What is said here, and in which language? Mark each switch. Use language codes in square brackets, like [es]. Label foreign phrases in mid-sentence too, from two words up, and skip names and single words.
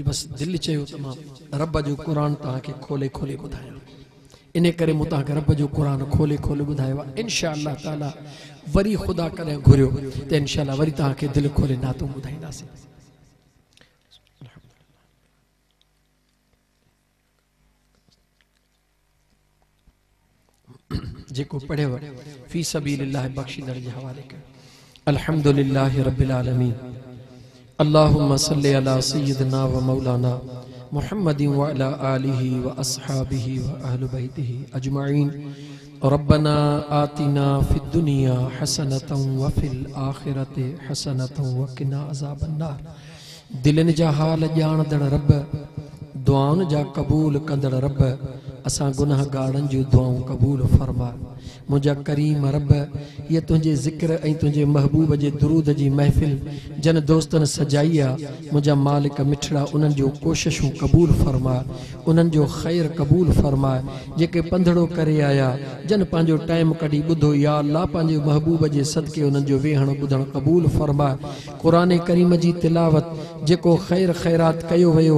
[sd] बसि दिलि चयो त मां रब जो क़ुरान तव्हांखे खोले खोले ॿुधायां इन करे मूं तव्हांखे रब जो क़ुरान खोले खोले ॿुधायो आहे [ar] إن شاء الله تعالى [sd] वरी ख़ुदा कॾहिं घुरियो त [ar] إن شاء الله [sd] वरी तव्हांखे दिलि खोले नातूं ॿुधाईंदासीं जेको पढ़ेव [ar] في سبيل الله [sd] बख़्शीदड़ जे हवाले कयो [ar] الحمد لله رب العالمين اللهم صل على سيدنا و مولانا محمد و على آله و أصحابه و أهل بيته أجمعين ربنا آتنا في الدنيا حسنة و في الآخرة حسنة و قنا عذاب النار [sd] दिलनि जा हाल ॼाणदड़ रब दुआउनि जा क़बूल कंदड़ रब असां गुनाहगारनि जूं दुआऊं क़बूल फरमा मुंहिंजा करीम रब ये तुंहिंजे ज़िक्र ऐं तुंहिंजे महबूब जे दुरूद जी महफ़िल जन दोस्तनि सजाई आहे मुंहिंजा मालिक मिठड़ा उन्हनि जूं कोशिशूं क़बूल फरमा उन्हनि जो ख़ैर क़बूल फरमा जेके पंधड़ो करे आया जन पंहिंजो टाइम कढी ॿुधो [ar] يا الله [sd] पंहिंजे महबूब जे सदके उन्हनि जो वेहण ॿुधण क़बूल फरमा क़ुरान करीम जी तिलावत जेको ख़ैर ख़ैरात कयो वियो